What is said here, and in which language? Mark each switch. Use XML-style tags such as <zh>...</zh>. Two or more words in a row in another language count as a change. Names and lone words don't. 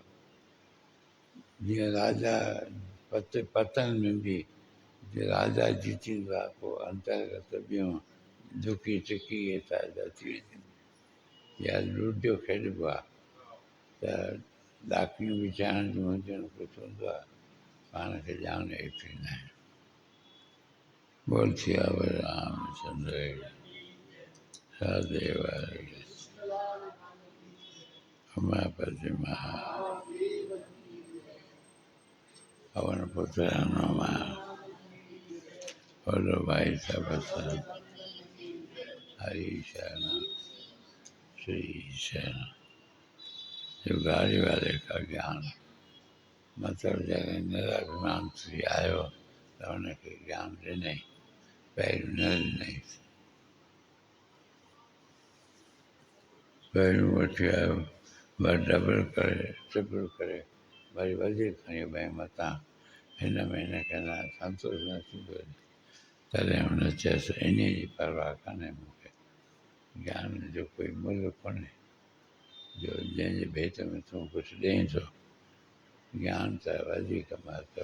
<sd>जीअं राजा पतन में बि जीअं राजा जीतींदो आहे पोइ अंतर्गत ॿियूं दुकी टिकी हितां अची वेंदियूं। या लूडियो खेॾिबो आहे त ॾाकियूं विछाइण जूं हुजनि, कुझु हूंदो आहे पाण खे ॼाण हेठि ईंदा आहिनि।</sd> <hi>बोल सियावर रामचंद्र राधे वारे उमापति महा पवन पुत्र हनुमान बोलो भाई सब हरि शरण श्री शरण।</hi> <sd>जो</sd> <hi>गाड़ी वाले का ज्ञान</hi> <sd>मतलब जॾहिं निराभिमान थी आयो त हुनखे ज्ञान ॾिनई, पहिरियों न ॾिनई। पहिरियों वठी आयो ॿ डबल करे ट्रिपल करे वरी वधीक खणी भई मतां हिन में हिनखे न संतोष न थींदो, तॾहिं हुन चयसि इन जी परवाह कान्हे मूंखे, ज्ञान जो कोई मुल्ह कोन्हे, जो जंहिंजे भेट में तूं कुझु ॾेई थो, ज्ञान त वधीक महत्व।</sd>